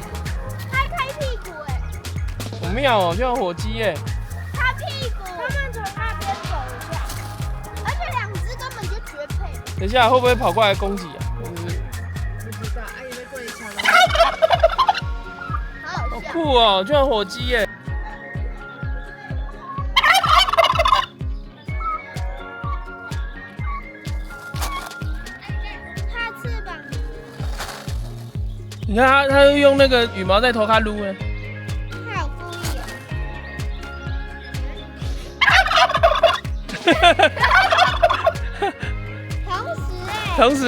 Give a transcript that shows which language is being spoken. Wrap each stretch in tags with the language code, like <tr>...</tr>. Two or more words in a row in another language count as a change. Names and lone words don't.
<zh>開屁股哎。好妙哦，就像火雞耶。開屁股。他們從那邊走一下，而且兩隻根本就絕配。等一下會不會跑過來攻擊啊？好酷哦，就像火雞耶！它翅膀，你看它用那個羽毛在頭它擼哎，它有故意。同時</zh>